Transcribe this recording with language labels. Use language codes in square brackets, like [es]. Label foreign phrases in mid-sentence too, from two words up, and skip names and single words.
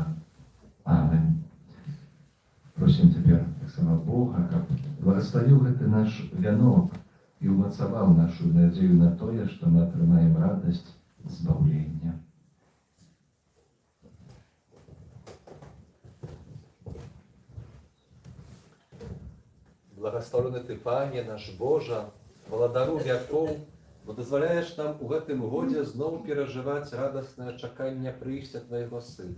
[ru] Аминь. Просим теперь так само Бога, как благословил [be] гэты наш вянок, і ўмацаваў нашу надзею на тое, што мы атрымаем радасць збаўлення. Благословены Ты, Пане наш Божа, валадару вякоў, бо дазваляеш нам у гэтым годзе зноў перажываць радаснае чаканне прыйсця Твайго Сына.